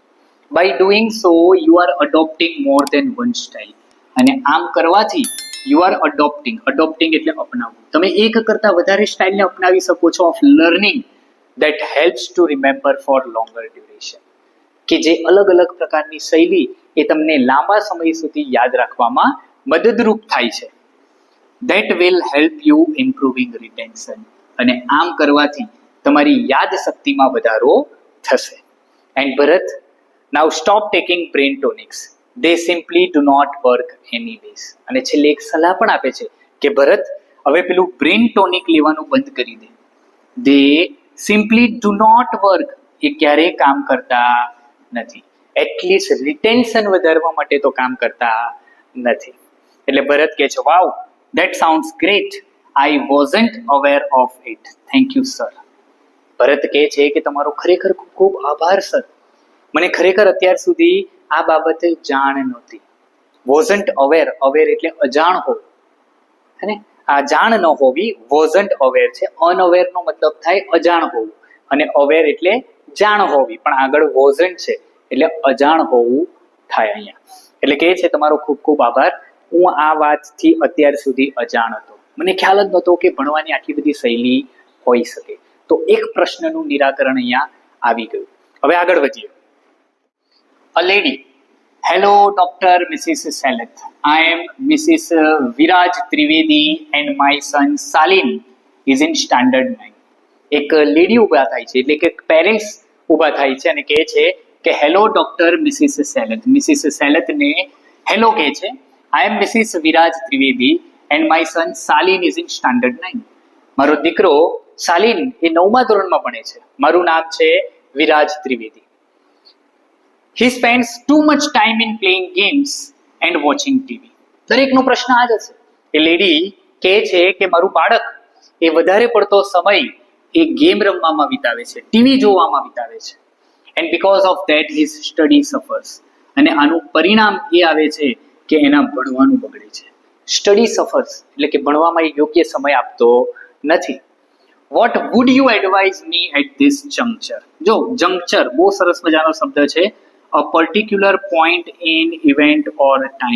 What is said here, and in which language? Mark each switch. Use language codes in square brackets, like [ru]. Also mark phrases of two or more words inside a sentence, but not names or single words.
[en] By doing so you are adopting more than one style, [gu] અને આમ કરવાથી [en] you are adopting [gu] એટલે અપનાવવું. તમે એક કરતા વધારે સ્ટાઇલને અપનાવી શકો છો [en] of learning that helps to remember for longer duration, [gu] કે જે અલગ અલગ પ્રકારની શૈલી એ તમને લાંબા સમય સુધી યાદ રાખવામાં મદદરૂપ થાય છે. [en] That will help you improving retention, [gu] અને આમ કરવાથી તમારી યાદ શક્તિમાં વધારો થશે. [en] And Bharat, now stop taking brain tonics. They simply do not work anyways. [gu] અને છેલ્લે એક સલાહ પણ આપે છે કે ભરત, હવે પેલું [en] brain tonic [gu] લેવાનું બંધ કરી દે. [en] They simply do not work. [gu] એ ક્યારેય કામ કરતા નથી. એટલીસ્ટ રિટેન્શન વધારવા માટે તો કામ કરતા નથી. એટલે ભરત કહે છે, વાવ, [en] that sounds great. I wasn't aware of it. Thank you, sir. [gu] ભરત કહે છે કે તમારો ખરેખર ખૂબ ખૂબ આભાર સર. મને ખરેખર અત્યાર સુધી આ બાબતે જાણ નહોતી. [en] wasn't aware, [gu] aware એટલે અજાણ હોવું, હે ને? આ જાણ ન હોવી [en] wasn't aware [gu] છે. unaware નો મતલબ થાય અજાણ હોવું, અને aware એટલે જાણ હોવી, પણ આગળ wasn't છે એટલે અજાણ હોવું થાય અહીંયા. એટલે કહે છે તમારો ખૂબ ખૂબ આભાર. હું આ વાતથી અત્યાર સુધી અજાણ હતો. મને ખ્યાલ જ નહોતો કે ભણવાની આટલી બધી શૈલી હોઈ શકે. તો એક પ્રશ્નનું નિરાકરણ અહીંયા આવી ગયું. હવે આગળ વધીએ. [en] A lady. Hello, Dr. Mrs. Saleth. I am Mrs. Viraj Trivedi and my son Salin is in standard 9. [gu] એક લેડી ઊભા થાય છે, એટલે કે પેરેન્ટ્સ ઊભા થાય છે અને કહે છે કે [en] hello doctor [gu] મિસિસ સેલેથ. મિસિસ સેલેથને હેલો કહે છે. [en] I am Mrs. Viraj Trivedi and my son Salin is in standard 9. [gu] મારો દીકરો સાલિન એ 9મા ધોરણમાં ભણે છે. મારું નામ છે વિરાજ ત્રિવેદી. [en] He spends too much time in playing games and watching TV. [gu] દરેકનો પ્રશ્ન આ જ હશે. એ લેડી કહે છે કે મારું બાળક એ વધારે પડતો સમય એ ગેમ રમવામાં વિતાવે છે, ટીવી જોવામાં વિતાવે છે. [en] And because of that his study suffers. [gu] અને આનું પરિણામ એ આવે છે કે એના ભણવાનું બગડે છે. [en] study suffers [gu] એટલે કે ભણવામાં યોગ્ય સમય આપતો નથી. [en] What would you advise me at this juncture. [gu] જો જંક્ચર બહુ સરસ મજાનો શબ્દ છે. [en] A particular point in event or time.